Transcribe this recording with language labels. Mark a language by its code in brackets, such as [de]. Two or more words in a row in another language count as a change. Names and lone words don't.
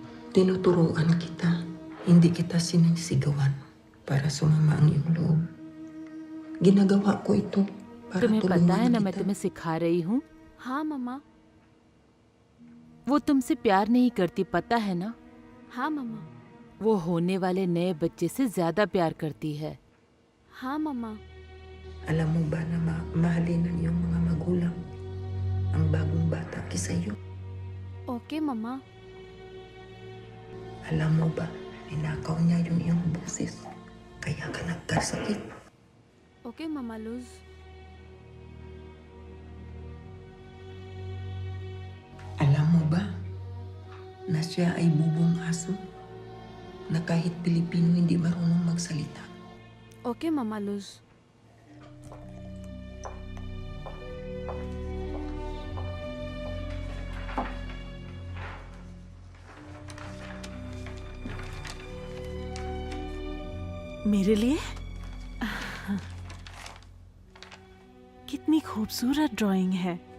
[tl] Tinuturuan kita, hindi kita sinisigawan para sumama ang iyong loob. Ginagawa ko ito para [hi] तुम्हें पता है [tl] tulungan [hi] ना मैं [tl] kita. [hi] तुम्हें सिखा रही हूँ। हाँ मम्मा। वो तुमसे प्यार नहीं करती, पता है ना? हाँ मम्मा। वो होने वाले नए बच्चे से ज्यादा प्यार करती है। हाँ मम्मा। [tl] Alam mo ba na mahalin ng iyong mga magulang ang bagong bata kisa iyo? [hi] ओके मम्मा। [tl] Alam mo ba, ninakaw niya yung iyong boses. Kaya ka nagkasakit. [hi] ओके मम्मा लूज। [tl] Alam mo ba na siya ay bubong aso na kahit Pilipino hindi marunong magsalita? [hi] ओके मम्मा लूज। मेरे लिए कितनी खूबसूरत ड्राइंग है।